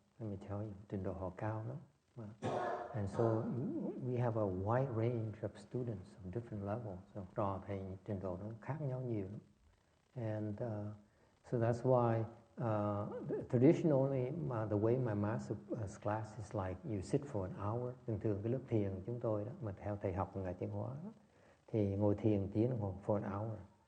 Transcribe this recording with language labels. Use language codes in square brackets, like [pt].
[en] Let me tell you, [vi] trình độ họ cao lắm. [en] And so we have a wide range of students of different levels. [vi] Học trò thầy trình độ nó khác nhau nhiều lắm. [en] And so that's why traditionally the way my master class is like you sit for an hour. [vi] Thường cái lớp thiền của chúng tôi đó, mà theo thầy học Ngài Tiến Hóa đó, thì ngồi thiền tiếng đồng hồ [en] for an hour.